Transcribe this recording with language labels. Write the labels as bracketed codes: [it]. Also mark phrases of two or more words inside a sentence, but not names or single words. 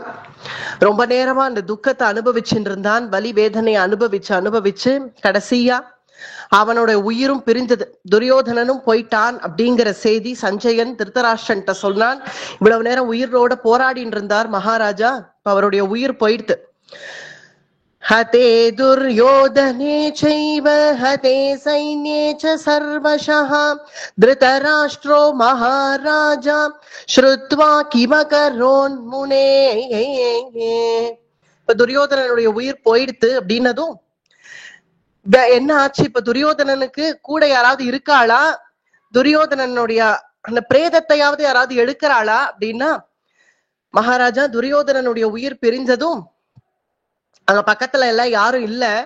[ta] ரொம்ப நேரமா அந்த துக்கத்தை அனுபவிச்சுட்டு இருந்தான். வலி வேதனையை அனுபவிச்சு கடைசியா அவனோட உயிரும் பிரிஞ்சது. துரியோதனனும் போயிட்டான் அப்படிங்கிற செய்தி சஞ்சயன் திருதராஷ்டிரன்ட்ட சொன்னான். இவ்வளவு நேரம் உயிரோட போராடின்னு இருந்தார் மகாராஜா, இப்ப அவருடைய உயிர் போயிடுத்து. [sa] हते दुर्योधने चैव हते सैन्ये च सर्वशः धृतराष्ट्रो महाराजा श्रुत्वा किमकरोन्मुने. [ta] இப்ப துரியோதனனுடைய உயிர் போயிடுத்து அப்படின்னதும் என்ன ஆச்சு? இப்ப துரியோதனனுக்கு கூட யாராவது இருக்காளா? துரியோதனனுடைய அந்த பிரேதத்தையாவது யாராவது எடுக்கிறாளா அப்படின்னா, மகாராஜா துரியோதனனுடைய உயிர் பிரிஞ்சதும் அங்க பக்கத்துல எல்லாம் யாரும் இல்ல.